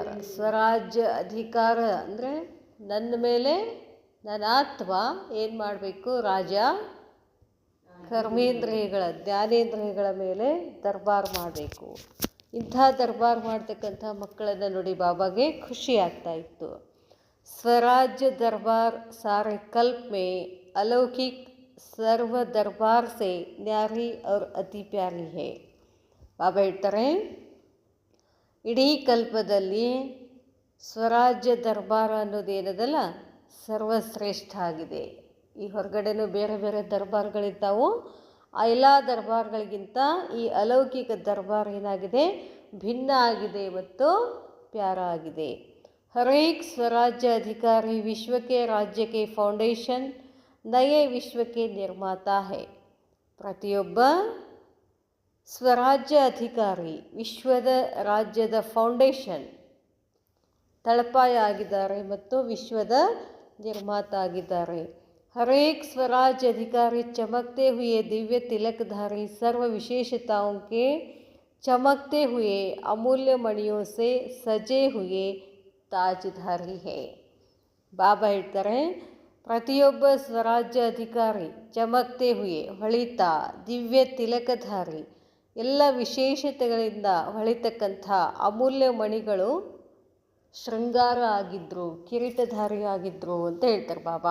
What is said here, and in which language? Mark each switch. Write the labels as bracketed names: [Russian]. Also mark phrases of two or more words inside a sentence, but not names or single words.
[Kannada] ಸ್ವರಾಜ್ಯ ಅಧಿಕಾರ ಅಂದರೆ ನನ್ನ ಮೇಲೆ ನನ್ನ ಆತ್ಮ ಏನು ಮಾಡಬೇಕು? ರಾಜ ಕರ್ಮೇಂದ್ರಿಯಗಳ ಜ್ಞಾನೇಂದ್ರಿಯಗಳ ಮೇಲೆ ದರ್ಬಾರ್ ಮಾಡಬೇಕು. ಇಂಥ ದರ್ಬಾರ್ ಮಾಡ್ತಕ್ಕಂಥ ಮಕ್ಕಳನ್ನು ನೋಡಿ ಬಾಬಾಗೆ ಖುಷಿ ಆಗ್ತಾ ಇತ್ತು. [Hindi] स्वराज्य दरबार सारे कल्प में अलौकिक सर्व दरबार से न्यारी और अति प्यारी है. [Kannada] ಬಾಬಾ ಹೇಳ್ತಾರೆ, ಇಡೀ ಕಲ್ಪದಲ್ಲಿ ಸ್ವರಾಜ್ಯ ದರ್ಬಾರ ಅನ್ನೋದೇನದಲ್ಲ ಸರ್ವಶ್ರೇಷ್ಠ ಆಗಿದೆ. ಈ ಹೊರಗಡೆನೂ ಬೇರೆ ಬೇರೆ ದರ್ಬಾರ್ಗಳಿದ್ದಾವು. ಆ ಎಲ್ಲ ದರ್ಬಾರ್ಗಳಿಗಿಂತ ಈ ಅಲೌಕಿಕ ದರ್ಬಾರ್ ಏನಾಗಿದೆ? ಭಿನ್ನ ಆಗಿದೆ ಮತ್ತು ಪ್ಯಾರ ಆಗಿದೆ. ಹರೇಕ್ ಸ್ವರಾಜ್ಯ ಅಧಿಕಾರಿ ವಿಶ್ವಕ್ಕೆ ರಾಜ್ಯಕ್ಕೆ ಫೌಂಡೇಶನ್ ನಯೇ ವಿಶ್ವಕ್ಕೆ [Hindi] निर्माता है. [Kannada] ಪ್ರತಿಯೊಬ್ಬ ಸ್ವರಾಜ್ಯ ಅಧಿಕಾರಿ ವಿಶ್ವದ ರಾಜ್ಯದ ಫೌಂಡೇಶನ್ ತಳಪಾಯ ಆಗಿದ್ದಾರೆ ಮತ್ತು ವಿಶ್ವದ ನಿರ್ಮಾತ ಆಗಿದ್ದಾರೆ. [Hindi] हरेक स्वराज्य अधिकारी चमकते हुए दिव्य तिलकधारी सर्व विशेषताओं के चमकते हुए अमूल्य मणियों से सजे हुए ताजधारी है. [Kannada] ಬಾಬಾ ಹೇಳ್ತಾರೆ, ಪ್ರತಿಯೊಬ್ಬ ಸ್ವರಾಜ್ಯ ಅಧಿಕಾರಿ [Hindi] चमकते हुए [Kannada] ಹೊಳಿತಾ ದಿವ್ಯ ತಿಲಕಧಾರಿ ಎಲ್ಲ ವಿಶೇಷತೆಗಳಿಂದ ಹೊಳಿತಕ್ಕಂಥ ಅಮೂಲ್ಯ ಮಣಿಗಳು ಶೃಂಗಾರ ಆಗಿದ್ರು, ಕಿರೀಟಧಾರಿ ಆಗಿದ್ರು ಅಂತ ಹೇಳ್ತಾರೆ ಬಾಬಾ.